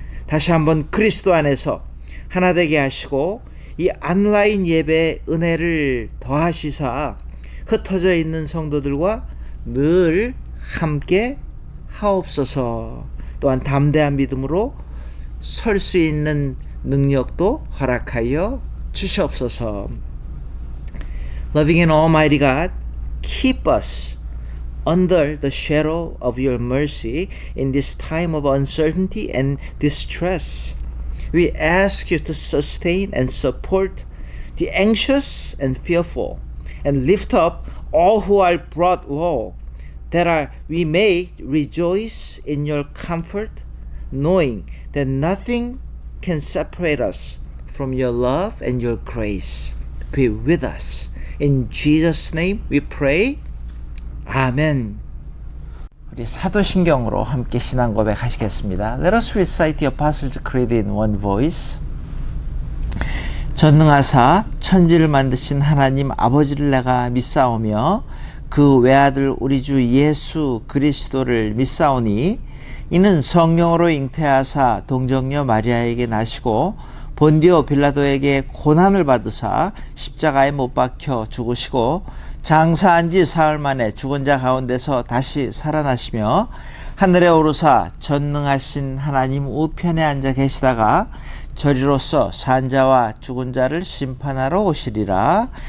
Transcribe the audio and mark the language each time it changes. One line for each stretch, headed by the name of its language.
Korean: 다시 한번 그리스도 안에서 하나 되게 하시고 이 온라인 예배의 은혜를 더하시사 흩어져 있는 성도들과 늘 함께 하옵소서. 또한 담대한 믿음으로 설 수 있는 능력도 허락하여 주시옵소서.
English: Loving and Almighty God, keep us under the shadow of your mercy in this time of uncertainty and distress. We ask you to sustain and support the anxious and fearful, and lift up all who are brought low, that we may rejoice in your comfort, knowing that nothing can separate us from your love and your grace. Be with us. In Jesus' name we pray. 아멘.
Korean: 우리 사도신경으로 함께 신앙 고백하시겠습니다.
English: Let us recite the Apostles' Creed in one voice.
Korean: 전능하사 천지를 만드신 하나님 아버지를 내가 믿사오며 그 외아들 우리 주 예수 그리스도를 믿사오니 이는 성령으로 잉태하사 동정녀 마리아에게 나시고 본디오 빌라도에게 고난을 받으사 십자가에 못 박혀 죽으시고 장사한 지 사흘 만에 죽은 자 가운데서 다시 살아나시며 하늘에 오르사 전능하신 하나님 우편에 앉아 계시다가 저리로서 산 자와 죽은 자를 심판하러 오시리라.